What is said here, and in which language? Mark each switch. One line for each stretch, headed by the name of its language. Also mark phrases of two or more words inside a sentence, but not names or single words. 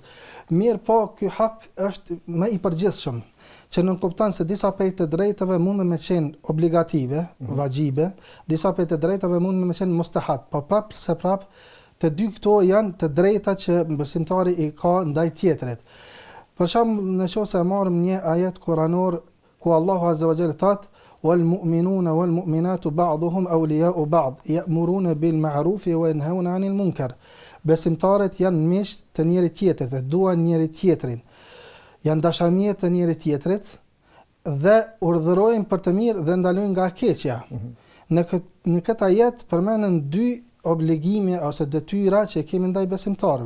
Albanian: Mirë po ky hak është më i përgjithshëm, që nuk kupton se disa prej të drejtave mund me qenë obligative, vajibe, disa prej të drejtave mund me qenë mustahab. Po prap të dy këto janë të drejta që besimtari i ka ndaj tjetrit. Për shembull, nëse marrim një ajet kuranor ku Allahu
Arabic: Azza wa Jalla
Albanian: thot
Arabic: والمؤمنون والمؤمنات بعضهم أولياء بعض يأمرون بالمعروف وينهون عن المنكر.
Albanian: Besimtarët janë miq të njëri tjetrit, dhe duan njëri tjetrin. Janë dashamirë të njëri tjetrit dhe urdhërojnë për të mirë dhe ndalojnë nga keqja. Në këtë ajet përmenden dy obligime ose detyra që kemi ndaj besimtarëve.